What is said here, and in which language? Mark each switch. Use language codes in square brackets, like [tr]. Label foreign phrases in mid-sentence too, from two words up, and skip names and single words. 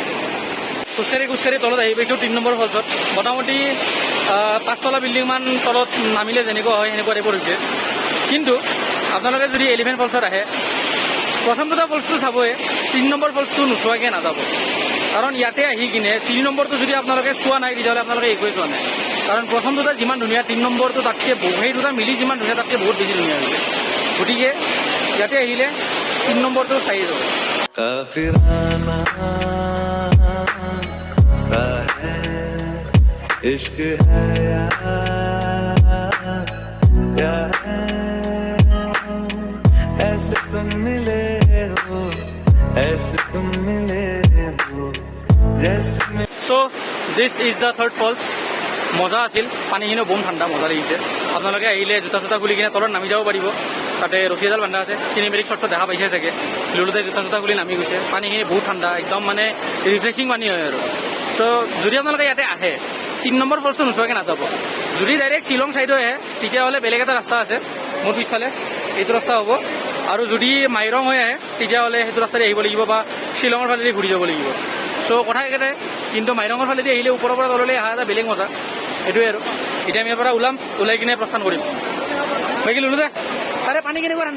[as] খোজকাঢ়ি তলত আহি পাইছোঁ 3 নম্বৰ ফলছত মোটামুটি 5 তলা বিল্ডিংমান তলত নামিলে যেনেকুৱা হয় সেনেকুৱা টাইপৰ হৈছে কিন্তু আপোনালোকে যদি এলিফেণ্ট ফলছত আহে প্ৰথম দুটা ফলছটো চাবই 3 নম্বৰ ফলছটো নোচোৱাকৈ নাযাব কাৰণ ইয়াতে আহি কিনে 3 নম্বৰটো যদি আপোনালোকে চোৱা নাই তেতিয়াহ'লে আপোনালোকে একোৱেই চোৱা নাই কাৰণ প্ৰথম দুটা যিমান ধুনীয়া 3 নম্বৰটো তাতকৈ সেই দুটা মিলি যিমান ধুনীয়া তাতকৈ বহুত বেছি ধুনীয়া হৈছে গতিকে ইয়াতে আহিলে 3 নম্বৰটো চাই যাব [hi] इश्क है या ऐसे तुम मिले हो ऐसे तुम मिले हो जैसे [en] So this is the third falls [as] মজা আছিল পানীখিনিও বম ঠাণ্ডা মজা লাগিছে আপোনালোকে আহিলে জোতা চোতা খুলি কিনে তলত নামি যাব পাৰিব তাতে ৰছী এডাল বান্ধা আছে [en] cinematic shot [as] দেখা পাইছে চাগে লুলুতে জোতা চোতা খুলি নামি গৈছে পানীখিনি বহুত ঠাণ্ডা একদম মানে ৰিফ্ৰেছিং পানী হয় আৰু তো যদি আপোনালোকে ইয়াতে আহে 3 নম্বৰ ফলছটো নোচোৱাকৈ নাযাব যদি ডাইৰেক্ট শ্বিলং ছাইডে আহে তেতিয়াহ'লে বেলেগ এটা ৰাস্তা আছে মোৰ পিছফালে এইটো ৰাস্তা হ'ব আৰু যদি মাইৰং হৈ আহে তেতিয়াহ'লে সেইটো ৰাস্তাৰে আহিব লাগিব বা শ্বিলঙৰ ফালেদি ঘূৰি যাব লাগিব চ' কথা একেটাই কিন্তু মাইৰঙৰ ফালেদি আহিলে ওপৰৰ পৰা তললৈ অহা এটা বেলেগ মজা সেইটোৱে আৰু এতিয়া আমি ইয়াৰ পৰা ওলাই কিনে প্ৰস্থান কৰিম বাকী লুলো দে আৰে পানী কেনেকুৱা ঠাণ্ডা